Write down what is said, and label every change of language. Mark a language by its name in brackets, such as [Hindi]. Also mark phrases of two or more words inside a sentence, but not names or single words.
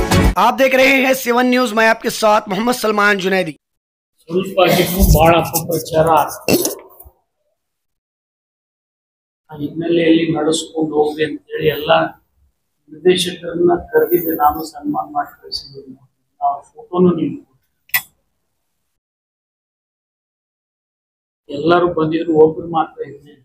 [Hindi] आप देख रहे हैं सेवन न्यूज। मैं आपके साथ मोहम्मद सलमान जुनैदी। [Kannada] ಬಹಳ ಅಪಪ್ರಚಾರ ಹಿನ್ನೆಲೆಯಲ್ಲಿ ನಡೆಸ್ಕೊಂಡು ಹೋಗ್ರಿ ಅಂತೇಳಿ ಎಲ್ಲ ನಿರ್ದೇಶಕರನ್ನ ಕರೆದಿದ್ದೆ. ನಾನು ಸನ್ಮಾನ ಮಾಡಿ ಕಳಿಸಿದ್ದೀನಿ. ಆ ಫೋಟೋನು ನೀವು ಎಲ್ಲರೂ ಬಂದಿದ್ರು, ಒಬ್ರು ಮಾತ್ರ ಇರಲಿಲ್ಲ.